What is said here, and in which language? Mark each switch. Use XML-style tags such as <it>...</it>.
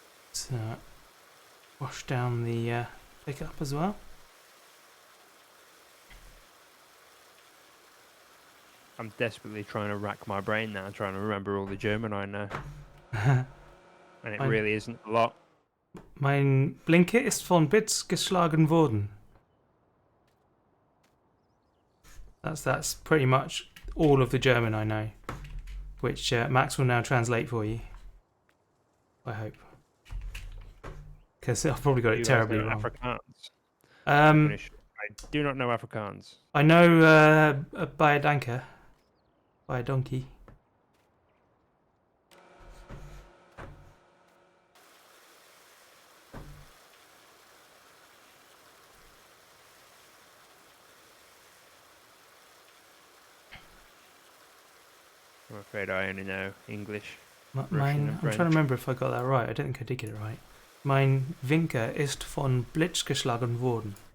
<en>Let's wash down the pickup as well. I'm desperately trying to rack my brain now, trying to remember all the German I know. And it really isn't a lot.</en> <de>Mein Blinker ist von Bits geschlagen worden.</de> <en>That's pretty much all of the German I know, which Max will now translate for you. I hope, because I've probably got it terribly wrong. Afrikaans. I do not know Afrikaans. I know by a danker, by a donkey. I'm afraid I only know English. I'm trying to remember if I got that right. I don't think I did get it right.</en> <de>Mein Winker ist von Blitz geschlagen worden.</de>